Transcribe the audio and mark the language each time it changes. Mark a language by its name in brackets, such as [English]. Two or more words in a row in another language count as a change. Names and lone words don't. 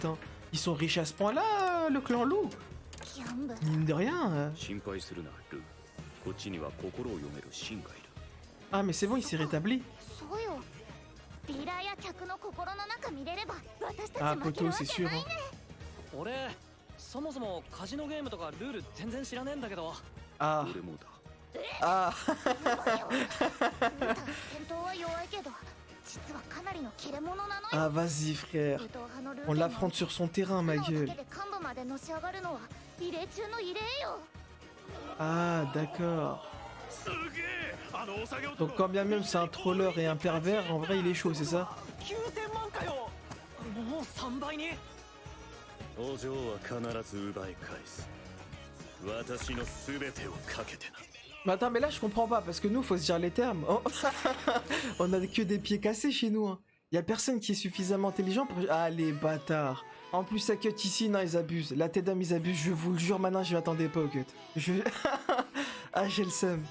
[French] Hein. Ils sont riches à ce point-là, le clan Loup. [Japanese] ギャンブル [French] Mine de rien. [Japanese] 心配するな、ルー。こっちには心を読める芯がいる。 [French] Ah mais c'est bon, il s'est rétabli. [Japanese] そうよディーラーや客の心の中見れれば私た Ah ち負ける [French] poteau, [Japanese] わ [French] c'est [Japanese] け [French] sûr. [Japanese] ない Hein. ね俺、そもそもカジノゲームとかルール全然知らねえんだけど。 Ah. 俺もだ。 Ah. やばいよ戦闘は弱いけど実はかなりの切れ者なのよ [French] Ah vas-y frère. [Japanese] 武闘派のルー [French] On [Japanese] ル [French] l'affronte sur son terrain, ma [Japanese] 手の [French] gueule. [Japanese] だけで幹部までのし上がるのは異例中の異例よ [French] Ah d'accord. [Japanese] すげえあのお酒を [French] Donc quand bien même c'est un troller et un pervers, en vrai il est chaud, c'est ça? [Japanese] 9000 万かよ。もう3倍に。お嬢は必ず奪い返す。私の全てをかけてな。 [French] Mais attends, mais là je comprends pas parce que nous faut se dire les termes. Oh. On a que des pieds cassés chez nous. Hein. Y a personne qui est suffisamment intelligent pour. Ah les bâtards. En plus ça cut ici, non ils abusent. La tête d'homme ils abusent, je vous le jure maintenant je m'attendais pas au cut. Je... ah j'ai le seum.